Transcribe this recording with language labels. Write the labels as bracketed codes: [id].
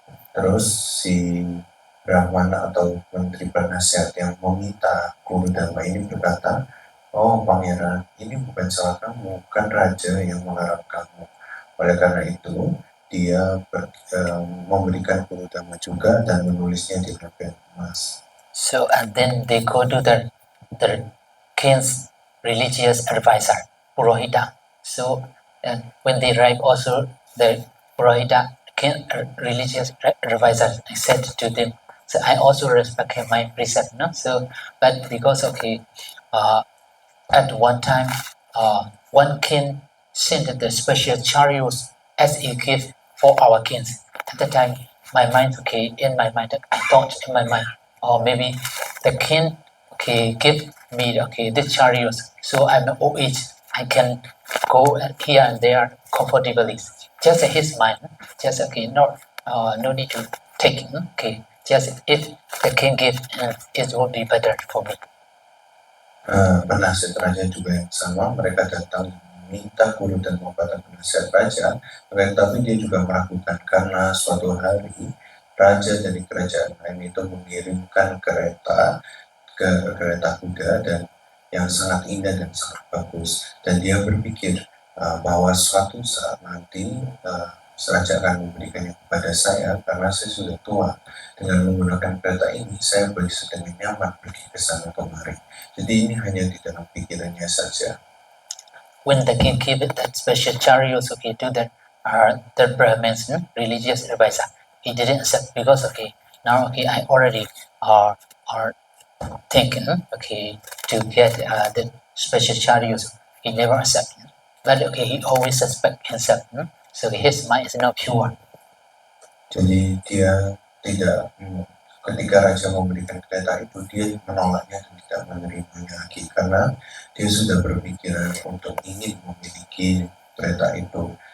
[id] Terus si Brahmana atau menteri penasihat yang meminta Guru Dhamma ini berkata, "Oh pangeran, ini bukan salah kamu, bukan raja yang melarang kamu. Oleh karena itu, dia memberikan Guru Dhamma juga dan menulisnya di lembar emas." [en] So and then they go to the king's religious advisor, Purohita. So and when they arrive, also the Purohita king religious advisor said to them, "So I also respect my precept, no? So but because okay, at one time, one king sent the special chariots as a gift for our kings. At the time, my mind, okay, in my mind, I thought in my mind, or maybe the king, okay, give me, okay, this chariots, so I'm old age, I can go here and there comfortably. Just his mind, just okay, no need to take, okay, just if the king give, it would be better for me." [id] Penasihat raja juga yang sama, mereka datang meminta Guru dan pada penasihat raja, tetapi dia juga meragukan karena suatu hari raja dari kerajaan lain itu mengirimkan kereta kuda dan yang sangat indah dan sangat bagus, dan dia berpikir bahwa suatu saat nanti raja akan memberikannya kepada saya karena saya sudah tua. Dengan menggunakan kereta ini, saya bisa dengan nyaman pergi ke sana kemari. Jadi ini hanya di dalam pikirannya saja. [en] When the king gave it that special chariots, okay, to the Brahmins, religious advisor, he didn't accept because okay, now okay, I already are thinking, okay, to get the special chariots. He never accept, but okay, he always suspect himself, so his mind is not pure. [id] Jadi dia tidak, ketika raja memberikan kereta itu, dia menolaknya dan tidak menerimanya lagi karena dia sudah berpikiran untuk ingin memiliki kereta itu.